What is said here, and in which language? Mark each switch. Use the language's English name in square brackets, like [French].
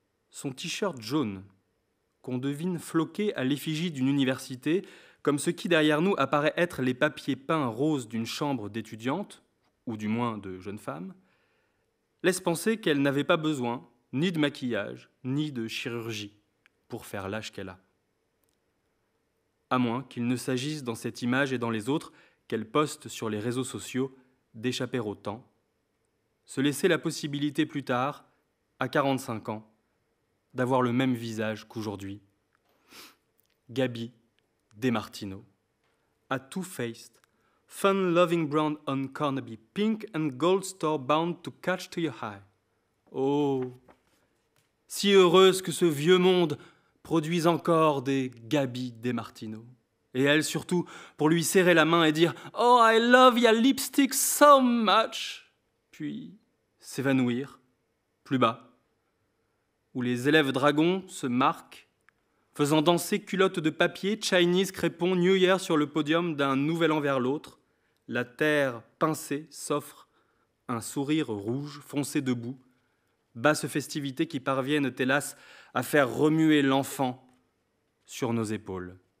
[French] Son t-shirt jaune, qu'on devine floqué à l'effigie d'une université, comme ce qui derrière nous apparaît être les papiers peints roses d'une chambre d'étudiante, ou du moins de jeune femme, laisse penser qu'elle n'avait pas besoin ni de maquillage, ni de chirurgie pour faire l'âge qu'elle a. À moins qu'il ne s'agisse dans cette image et dans les autres qu'elle poste sur les réseaux sociaux d'échapper au temps, se laisser la possibilité plus tard, à 45 ans, d'avoir le même visage qu'aujourd'hui. [English] Gaby DeMartino, a two-faced, fun-loving brown on Carnaby, pink and gold store bound to catch to your eye. [French] Oh, si heureuse que ce vieux monde produise encore des Gaby DeMartino. Et elle surtout, pour lui serrer la main et dire « [English] Oh, I love your lipstick so much !» [French] Puis s'évanouir, plus bas, où les élèves dragons se marquent, faisant danser culottes de papier, Chinese, crépon, New Year sur le podium d'un nouvel an vers l'autre, la terre pincée s'offre un sourire rouge, foncé debout, basses festivités qui parviennent, hélas, à faire remuer l'enfant sur nos épaules.